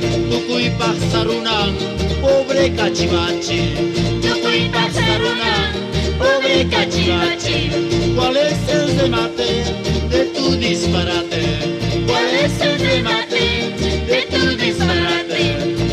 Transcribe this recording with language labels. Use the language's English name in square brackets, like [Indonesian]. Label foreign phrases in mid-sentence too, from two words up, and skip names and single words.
[Quechua] Tukuy pasarunan, [Spanish] pobre cachivachi. [Quechua] Tukuy pasarunan, [Spanish] pobre cachivachi. ¿Cuál es el remate de tu disparate? ¿Cuál es el remate de tu disparate?